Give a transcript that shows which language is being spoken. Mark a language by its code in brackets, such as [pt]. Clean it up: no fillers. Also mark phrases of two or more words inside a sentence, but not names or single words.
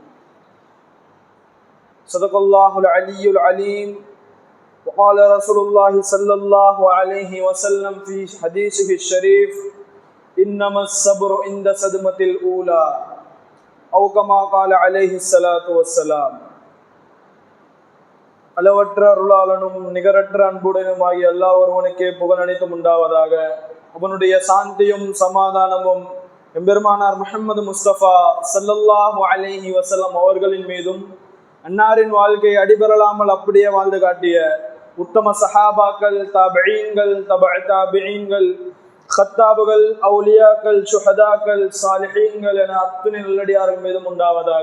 [ar] صدق الله العلي العليم. وقال رسول الله صلى الله عليه وسلم في حديثه الشريف: إنما الصبر عند صدمة الأولى، أو كما قال عليه الصلاة والسلام. [ta] அளவற்ற அருளாளனும் நிகரற்ற அன்புடனுமாகிய அல்லாஹ் ஒருவனுக்கே புகழ் அனைத்தும் உண்டாவதாக. அவனுடைய சாந்தியும் சமாதானமும் எம்பெருமானார் முஹம்மது முஸ்தபா [ar] صلى الله عليه وسلم [ta] அவர்களின் மீதும், அன்னாரின் வாழ்க்கையை அடிபெறலாமல் அப்படியே வாழ்ந்து காட்டிய உத்தம சஹாபாக்கள், தாபிஈன்கள், தபஅ தாபிஈன்கள், ஹத்தாபுகள், அவுலியாக்கள், சுஹதாக்கள், சாலிஹீன்கள் என அத்துணை நல்லடியார்கள் மீதும் உண்டாவதாக.